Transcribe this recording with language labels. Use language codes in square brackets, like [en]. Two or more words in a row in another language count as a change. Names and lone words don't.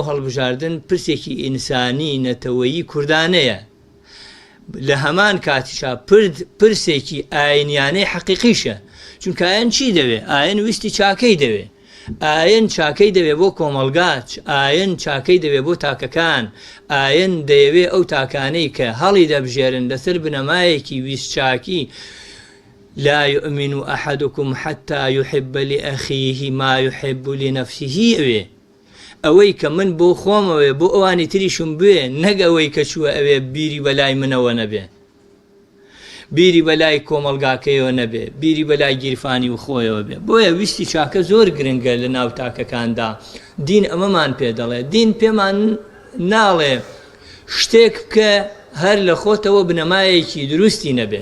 [ckb] هەڵبژاردن پرسێکی ئینسانی نەتەوەیی کوردانەیە لە هەمان کاتیشا پرسێکی ئاینیانەی حەقیقیشە چونکە ئاین چی دەوێ ئاین ویستی چاکەی دەوێ ئاین چاکەی دەوێ بۆ کۆمەلگاچ ئاین چاکەی دەوێ بۆ تاکەکان ئاین دەیەوێ ئەو تاکانەی کە هەڵی دەبژێرن لەسەر بنەمایەکی ویست چاکی [ar] لا يؤمن أحدكم حتى يحب لأخيه ما يحب لنفسه [ckb] ئەوێ ئەوەی کە من بۆ خۆمەوێ بۆ ئەوانی تریشم بێ نەک ئەوەی کە چووە ئەوێ بیری بەلای منەوە نەبێ بیری بەلای کۆمەلگاکەیەوە نەبێ بیری بەلای گیرفانی و خۆیەوە بێ بۆیە ویستی چاکە زۆر گرنگە لە ناو تاکەکاندا دین ئەمەمان پێ دەڵێ دین پێمان ناڵێ شتێک بکە هەر لە خۆتەوە بنەمایەکی دروستی نەبێ